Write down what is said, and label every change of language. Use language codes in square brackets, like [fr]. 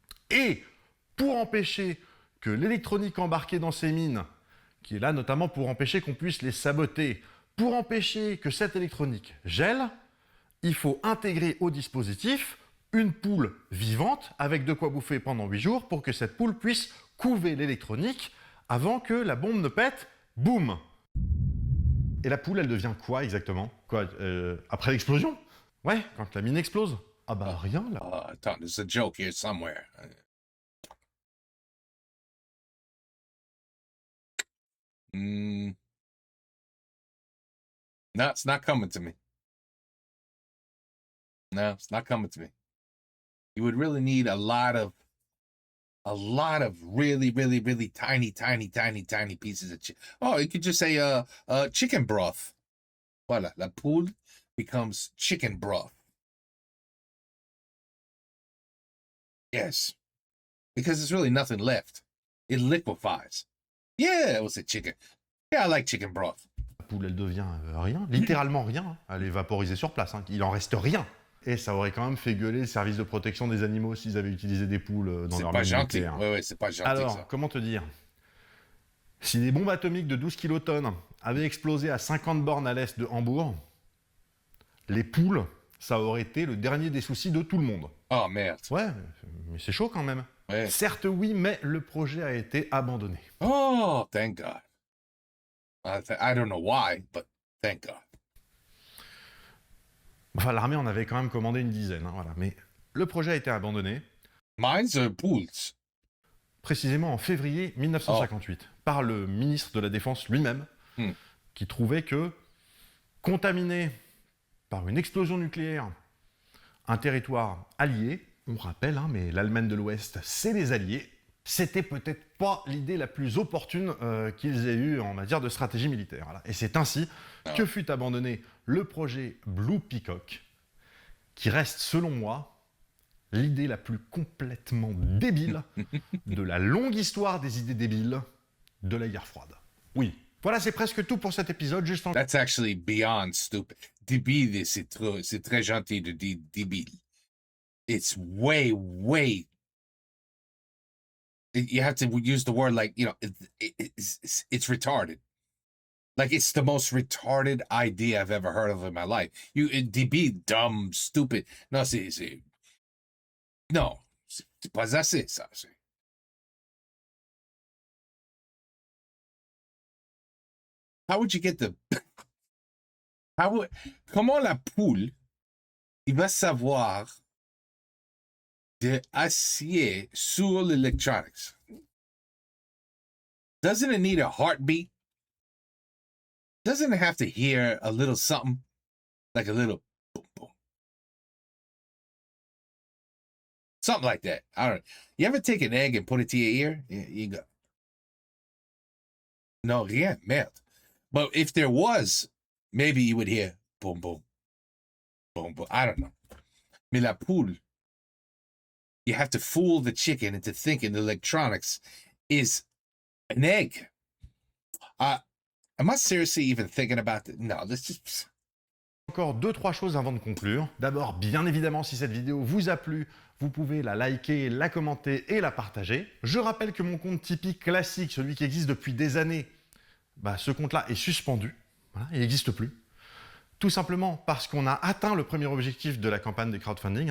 [fr] et pour empêcher que l'électronique embarquée dans ces mines, qui est là notamment pour empêcher qu'on puisse les saboter, pour empêcher que cette électronique gèle, il faut intégrer au dispositif une poule vivante avec de quoi bouffer pendant 8 jours pour que cette poule puisse couver l'électronique avant que la bombe ne pète, boum! Et la poule, elle devient quoi exactement? Quoi, après l'explosion? Ouais, quand la mine explose. Ah bah rien là. [en] Attends, there's a joke here somewhere. No, it's not coming to me. No, it's not coming to me. You would really need a lot of really, really, really tiny pieces of chicken. Oh, you could just say chicken broth. Voilà, la poule becomes chicken broth. Yes, because there's really nothing left. It liquefies. Yeah, it was a chicken. Yeah, I like chicken broth. [fr] La poule, elle devient rien, littéralement rien. Hein. Elle est vaporisée sur place, hein. Il en reste rien. Et ça aurait quand même fait gueuler le service de protection des animaux s'ils avaient utilisé des poules dans leur mine nucléaire. Ouais, c'est pas gentil. Alors, ça. comment te dire? Si des bombes atomiques de 12 kilotonnes avaient explosé à 50 bornes à l'est de Hambourg, les poules, ça aurait été le dernier des soucis de tout le monde. Oh merde. Ouais, mais c'est chaud quand même. Ouais. Certes oui, mais le projet a été abandonné. [en] Oh, thank God. I don't know why, but thank God. [fr] Enfin, l'armée en avait quand même commandé une dizaine, hein, voilà. Mais le projet a été abandonné. [en] Mine's are poules. [fr] Précisément en février 1958, par le ministre de la Défense lui-même, qui trouvait que contaminer par une explosion nucléaire un territoire allié, on rappelle, hein, mais l'Allemagne de l'Ouest, c'est les alliés, c'était peut-être pas l'idée la plus opportune qu'ils aient eue en matière de stratégie militaire. Voilà. Et c'est ainsi que fut abandonné le projet Blue Peacock, qui reste, selon moi, l'idée la plus complètement débile de la longue histoire des idées débiles de la guerre froide. Oui. Voilà, c'est presque tout pour cet épisode. Juste en... [en] That's actually beyond stupid. [fr] Débile, c'est très gentil de dire débile. [en] It's way. You have to use the word like, you know, it's retarded. Like, it's the most retarded idea I've ever heard of in my life. Débile, dumb, stupid. [fr] Non, non, c'est pas assez, ça. [en] How would you get the... [fr] Comment la poule, il va savoir de acier sur l'electronics? [en] Doesn't it need a heartbeat? Doesn't it have to hear a little something? Like a little boom, boom. Something like that. I don't know. You ever take an egg and put it to your ear? Yeah, you go. No, [fr] rien, merde. [en] But if there was, maybe you would hear boom, boom, boom, boom. I don't know. [fr] Mais la poule, [en] you have to fool the chicken into thinking the electronics is an egg. Am I seriously even thinking about that? No, this just... [fr] Encore 2-3 choses avant de conclure. D'abord, bien évidemment, si cette vidéo vous a plu, vous pouvez la liker, la commenter et la partager. Je rappelle que mon compte Tipeee classique, celui qui existe depuis des années, ce compte-là est suspendu. Voilà, il n'existe plus. Tout simplement parce qu'on a atteint le premier objectif de la campagne de crowdfunding.